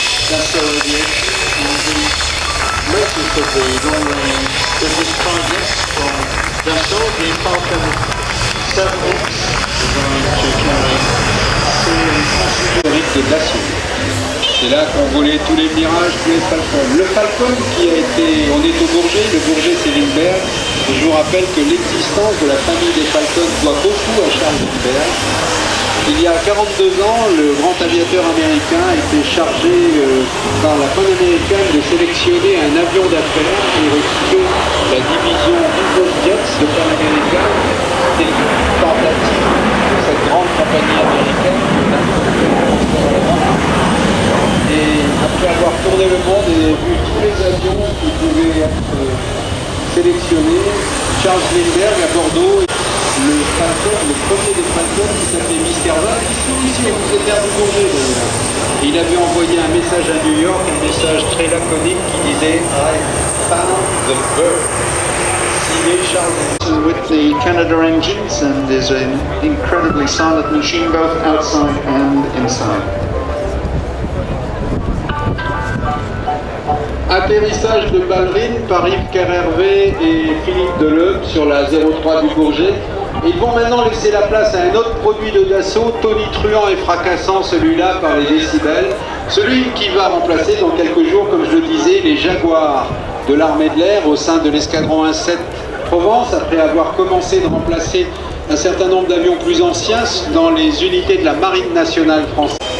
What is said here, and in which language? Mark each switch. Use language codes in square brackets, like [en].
[en] Dassault Aviation and the latest of the long-range business projects from Dassault, the Falcon 7X, designed to carry crew and passengers [fr] de Dassault. C'est là qu'ont volé tous les Mirages, tous les Falcons. Le Falcon qui a été, on est au Bourget, le Bourget c'est Lindbergh. Et je vous rappelle que l'existence de la famille des Falcons doit beaucoup à Charles Lindbergh. Il y a 42 ans, le grand aviateur américain a été chargé par la Pan-Américaine de sélectionner un avion d'affaires et recruter la division Business Jets de Pan-Américain. C'était une tentative de cette grande compagnie américaine. Et après avoir tourné le monde et vu tous les avions qui pouvaient être sélectionnés, Charles Lindbergh à Bordeaux, le Falcon, le premier des Falcons qui s'appelait Mr. Val, ici on vous est du Bourget d'ailleurs. Et il avait envoyé un message à New York, un message très laconique qui disait [en] I found the bird. [fr] Signé Charles. [en] With the Canada engines and is an incredibly silent machine both outside and inside. [fr] Atterrissage de Ballerine par Yves Kerhervé et Philippe Deleuve sur la 03 du Bourget. Ils vont maintenant laisser la place à un autre produit de Dassault, tonitruant et fracassant celui-là par les décibels. Celui qui va remplacer dans quelques jours, comme je le disais, les Jaguars de l'armée de l'air au sein de l'escadron 1-7 Provence, après avoir commencé de remplacer un certain nombre d'avions plus anciens dans les unités de la Marine nationale française.